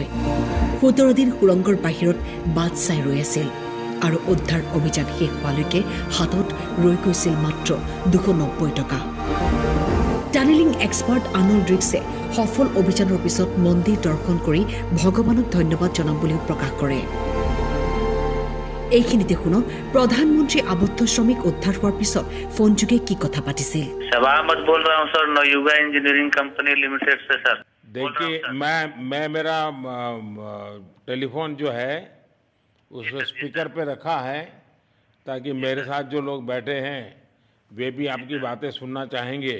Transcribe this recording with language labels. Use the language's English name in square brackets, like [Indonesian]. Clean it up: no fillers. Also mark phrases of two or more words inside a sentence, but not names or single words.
[Assamese] 17 দিন সুৰংগৰ বাহিৰত বাট চাই ৰৈ আছিল আৰু উদ্ধাৰ অভিযান শেষ হোৱালৈকে হাতত ৰৈ গৈছিল মাত্ৰ 290 টকা। [English] tunneling expert [Assamese] আৰ্নল্ড ড্ৰিক্সে সফল অভিযানৰ পিছত মন্দিৰ দৰ্শন কৰি ভগৱানক ধন্যবাদ জনাম বুলিও প্ৰকাশ কৰে। এইখিনিতে শুনক প্ৰধানমন্ত্ৰী আবদ্ধ শ্ৰমিক উদ্ধাৰ হোৱাৰ পিছত ফোনযোগে কি কথা পাতিছিল। [Hindi] शबा अहमद बोल रहा हूँ सर, नवयुगा इंजीनियरिंग कंपनी लिमिटेड से सर। देखिए मैं मेरा टेलीफोन जो है उस स्पीकर पे रखा है ताकि मेरे साथ जो लोग बैठे हैं वे भी आपकी बातें सुनना चाहेंगे।